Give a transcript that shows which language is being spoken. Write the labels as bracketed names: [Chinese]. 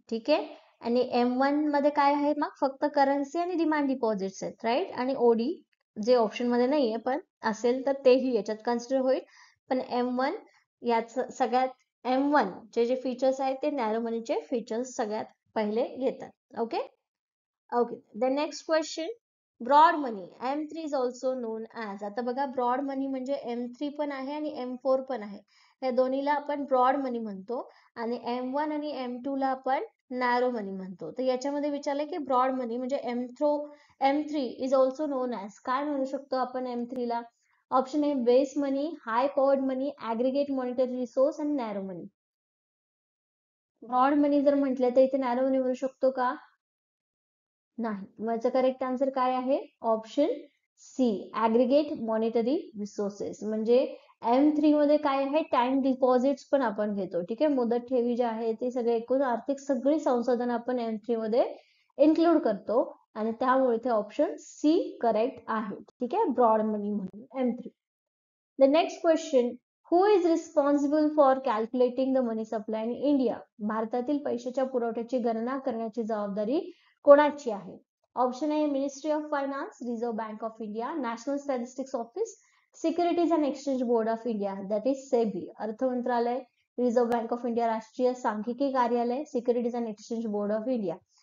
[Marathi] ठीक आहे, आणि M1 मध्ये काय आहे मग फक्त करन्सी आणि डिमांड डिपॉझिट्स आहेत, राईट. आणि ओडी जे ऑप्शन मध्ये नाहीये पण असेल तर तेही याच्यात कन्सिडर होईल. पण M1 याच सगळ्यात M1 चे जे फीचर्स आहेत ते नॅरो मनीचे फीचर्स सगळ्यात पहिले येतात. [English] Okay. Okay, the next question. Broad money M3 is also known as. [Marathi] आता बघा, ब्रॉड मनी म्हणजे M3 पण आहे आणि M4 पण आहे. या दोन्हीला आपण ब्रॉड मनी म्हणतो आणि M1 आणि M2 ला आपण नॅरो मनी म्हणतो. तर याच्यामध्ये विचारलंय की ब्रॉड मनी म्हणजे M3 [English] Is also known as. [Marathi] काय म्हणू शकतो आपण M3 ला? ऑप्शन आहे बेस मनी, हाय पॉवर्ड मनी, ऍग्रीगेट मॉनिटरी रिसोर्स आणि नॅरो मनी. ब्रॉड मनी जर म्हटलं तर इथे नॅरो मनी म्हणू शकतो का? नाही. माझं करेक्ट आन्सर काय आहे? [English] Option C, aggregate monetary resources. [Marathi] म्हणजे M3 मध्ये काय आहे? टाइम डिपॉझिट्स पण आपण घेतो. ठीक आहे, मुदत ठेवी जे आहे ते सगळे एकूण आर्थिक सगळी संसाधन आपण M3 मध्ये इन्क्लूड करतो आणि त्यामुळे इथे ऑप्शन सी करेक्ट आहे. ठीक आहे, ब्रॉड मनी म्हणून M3. [English] The next question. Who is responsible for calculating the money supply in India? [Marathi] भारतातील पैशाच्या पुरवठ्याची गणना करण्याची जबाबदारी कोणाची आहे? ऑप्शन आहे [English] Ministry of finance, reserve bank of India, national statistics office, securities and exchange board of India, that is SEBI. [Marathi] अर्थ मंत्रालय, रिझर्व्ह बँक ऑफ इंडिया, राष्ट्रीय सांख्यिकी कार्यालय, securities and exchange board of India.